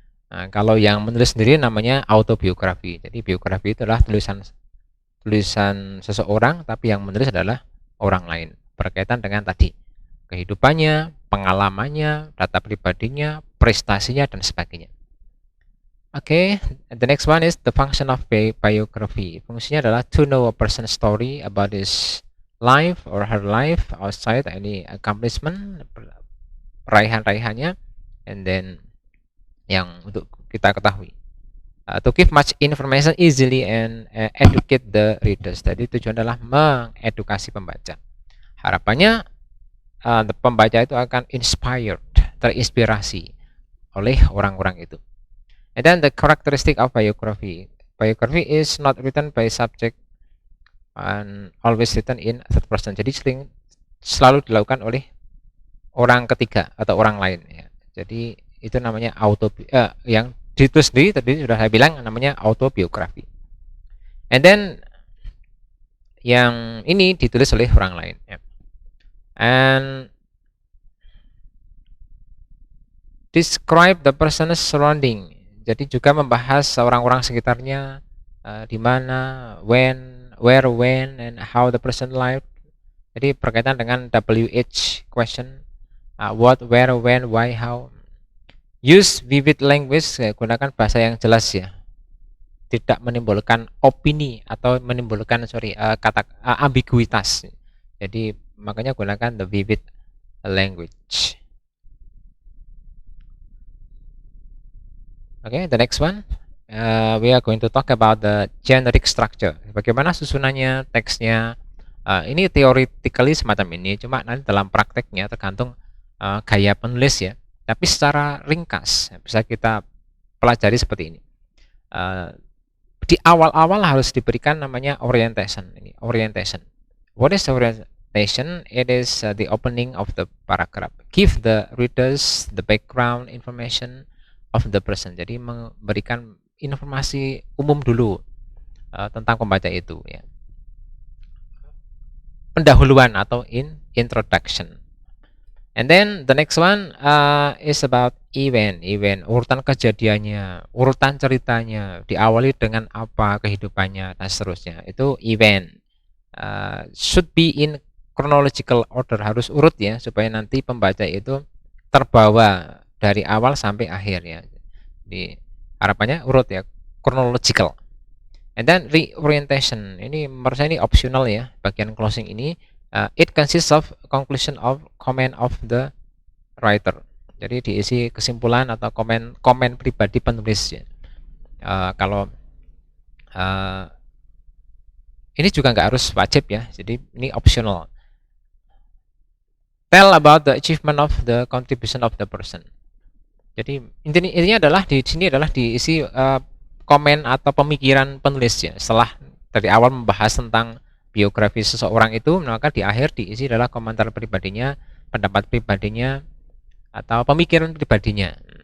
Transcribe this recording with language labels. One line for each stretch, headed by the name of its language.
Indonesian: Nah, kalau yang menulis sendiri namanya autobiografi. Jadi biografi itu adalah tulisan seseorang, tapi yang menulis adalah orang lain berkaitan dengan tadi kehidupannya, pengalamannya, data pribadinya, prestasinya dan sebagainya.
English: Oke, the next one is the function of biography. Fungsinya adalah to know a person's story about his life or her life outside any accomplishment,
Indonesian: raihan-raihannya,
English: and then
Indonesian: yang untuk kita ketahui.
English: To give much information easily and educate the readers.
Indonesian: Jadi tujuan adalah mengedukasi pembaca. Harapannya pembaca itu akan inspired, terinspirasi oleh orang-orang itu.
English: And then the characteristic of biography. Biography is not written by subject and always written in third person.
Indonesian: Jadi selalu dilakukan oleh orang ketiga atau orang lain ya. Jadi itu namanya yang ditulis sendiri tadi sudah saya bilang namanya autobiografi.
English: And then
Indonesian: yang ini ditulis oleh orang lain ya.
English: And describe the person's surrounding.
Indonesian: Jadi juga membahas orang-orang sekitarnya, di mana,
English: when, where, when, and how the person lived.
Indonesian: Jadi berkaitan dengan WH question, what, where, when, why, how.
English: Use vivid language,
Indonesian: gunakan bahasa yang jelas ya, tidak menimbulkan opini atau menimbulkan kata ambiguitas. Jadi makanya gunakan
English: the vivid language. Okay, the next one, we are going to talk about the generic structure.
Indonesian: Bagaimana susunannya teksnya. Ini theoretically semacam ini, cuma nanti dalam prakteknya tergantung gaya penulis ya. Tapi secara ringkas bisa kita pelajari seperti ini. Di awal-awal harus diberikan namanya orientation. Ini orientation.
English: What is orientation? It is the opening of the paragraph. Give the readers the background information of the person.
Indonesian: Jadi memberikan informasi umum dulu tentang pembaca itu ya. Pendahuluan atau introduction.
English: And then the next one is about event,
Indonesian: urutan kejadiannya, urutan ceritanya, diawali dengan apa kehidupannya dan seterusnya. Itu event.
English: Should be in chronological order,
Indonesian: harus urut ya, supaya nanti pembaca itu terbawa dari awal sampai akhir ya. Di harapannya urut ya, chronological.
English: And then reorientation,
Indonesian: ini menurut saya ini optional ya, bagian closing ini.
English: It consists of conclusion of comment of the writer.
Indonesian: Jadi diisi kesimpulan atau komen pribadi penulis ya. Kalau ini juga nggak harus wajib ya, jadi ini optional.
English: Tell about the achievement of the contribution of the person.
Indonesian: Jadi intinya adalah di sini adalah diisi komen atau pemikiran penulis ya. Setelah dari awal membahas tentang biografi seseorang itu, maka di akhir diisi adalah komentar pribadinya, pendapat pribadinya, atau pemikiran pribadinya.